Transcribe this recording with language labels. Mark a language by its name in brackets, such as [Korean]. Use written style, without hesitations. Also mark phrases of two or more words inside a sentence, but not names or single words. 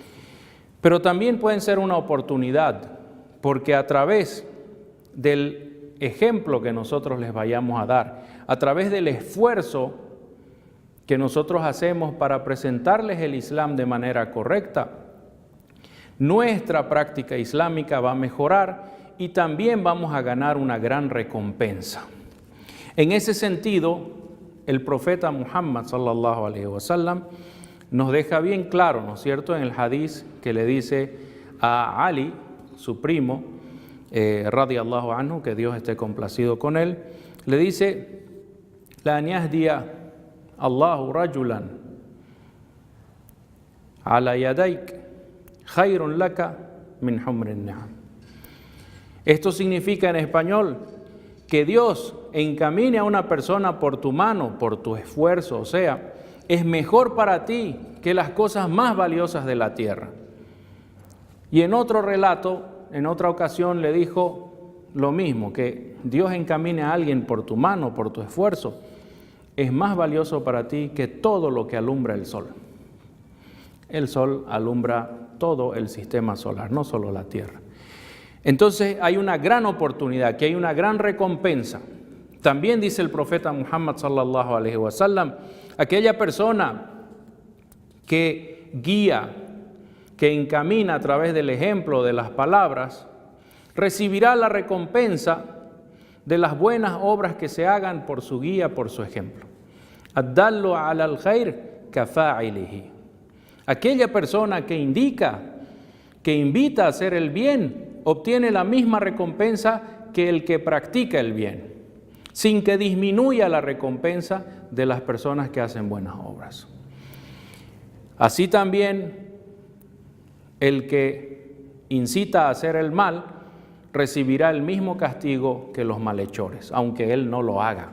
[Spanish] Pero también pueden ser una oportunidad, porque a través del ejemplo que nosotros les vayamos a dar, a través del esfuerzo que nosotros hacemos para presentarles el Islam de manera correcta, nuestra práctica islámica va a mejorar y también vamos a ganar una gran recompensa. En ese sentido, el profeta Muhammad [Arabic] صلى الله عليه وسلم [Spanish] nos deja bien claro, ¿no es cierto?, en el hadiz que le dice a Ali, su primo, [Arabic] رضي الله عنه, [Spanish] que Dios esté complacido con él, le dice: [Arabic] لأن يهدي الله رجلا على يديك خير لك من حمر النعم. [Spanish] Esto significa en español que Dios encamine a una persona por tu mano, por tu esfuerzo, o sea, es mejor para ti que las cosas más valiosas de la tierra. Y en otro relato, en otra ocasión, le dijo lo mismo, que Dios encamine a alguien por tu mano, por tu esfuerzo, es más valioso para ti que todo lo que alumbra el sol. El sol alumbra todo el sistema solar, no solo la tierra. Entonces hay una gran oportunidad, que hay una gran recompensa. También dice el profeta Muhammad [Arabic] صلى الله عليه وسلم, [Spanish] aquella persona que guía, que encamina a través del ejemplo, de las palabras, recibirá la recompensa de las buenas obras que se hagan por su guía, por su ejemplo. [Arabic] الدال على الخير كفاعله. [Spanish] Aquella persona que indica, que invita a hacer el bien, obtiene la misma recompensa que el que practica el bien, sin que disminuya la recompensa de las personas que hacen buenas obras. Así también, el que incita a hacer el mal recibirá el mismo castigo que los malhechores, aunque él no lo haga.